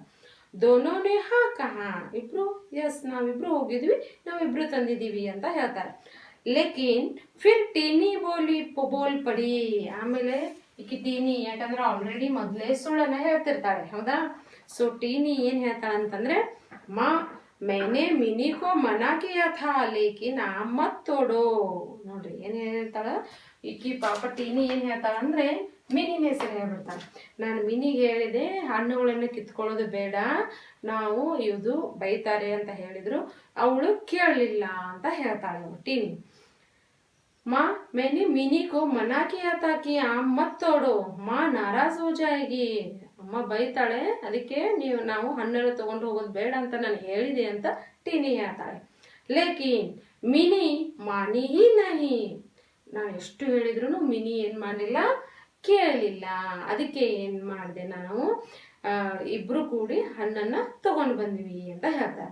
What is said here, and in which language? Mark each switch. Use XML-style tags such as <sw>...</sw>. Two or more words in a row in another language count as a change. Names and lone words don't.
<hi>दोनों ने हाँ कहा,</hi> <kn>ಇಬ್ರು ಎಸ್ ನಾವಿಬ್ರು ಹೋಗಿದ್ವಿ, ನಾವಿಬ್ರು ತಂದಿದೀವಿ ಅಂತ ಹೇಳ್ತಾರೆ.</kn> <hi>लेकिन फिर टीनी बोल पड़ी.</hi> <kn>ಆಮೇಲೆ ಈಕಿ ಟೀನಿ, ಯಾಕಂದ್ರೆ ಆಲ್ರೆಡಿ ಮೊದಲೇ ಸುಳ್ಳನ್ನ ಹೇಳ್ತಿರ್ತಾಳೆ, ಹೌದಾ. ಸೊ ಟೀನಿ ಏನ್ ಹೇಳ್ತಾಳೆ ಅಂತಂದ್ರೆ, ಮಾ</kn> <hi>मैंने मिनी को मना किया था लेकिन आप मत तोड़ो.</hi> <kn>ನೋಡ್ರಿ ಏನ್ ಹೇಳ್ತಾಳ ಈಕಿ, ಪಾಪ ಟೀನಿ ಏನ್ ಹೇಳ್ತಾಳ ಅಂದ್ರೆ ಮಿನಿನ ಹೆಸರು ಹೇಳ್ಬಿಡ್ತಾಳೆ. ನಾನು ಮಿನಿಗೆ ಹೇಳಿದೆ ಹಣ್ಣುಗಳನ್ನು ಕಿತ್ಕೊಳ್ಳೋದು ಬೇಡ, ನಾವು ಇದು ಬೈತಾರೆ ಅಂತ ಹೇಳಿದ್ರು, ಅವಳು ಕೇಳಲಿಲ್ಲ ಅಂತ ಹೇಳ್ತಾಳೆ ಟೀನಿ.</kn> <hi>माँ मैंने मिनी को मना किया था कि आम मत तोड़ो, माँ नाराज हो जाएगी.</hi> <kn>ಅಮ್ಮ ಬೈತಾಳೆ, ಅದಕ್ಕೆ ನಾವು ಹಣ್ಣೆಲ್ಲ ತಗೊಂಡು ಹೋಗೋದು ಬೇಡ ಅಂತ ನಾನು ಹೇಳಿದೆ ಅಂತ ಟೀನಿ ಹೇಳ್ತಾಳೆ.</kn> <hi>लेकिन मिनी मानी ही नहीं,</hi> <kn>ನಾನು ಎಷ್ಟು ಹೇಳಿದ್ರು ಮಿನಿ ಏನ್ ಮಾಡಲಿಲ್ಲ, ಕೇಳಲಿಲ್ಲ. ಅದಕ್ಕೆ ಏನ್ ಮಾಡಿದೆ, ನಾನು ಇಬ್ರು ಕೂಡಿ ಹಣ್ಣನ್ನ ತಗೊಂಡು ಬಂದ್ವಿ ಅಂತ ಹೇಳ್ತಾರೆ.</kn>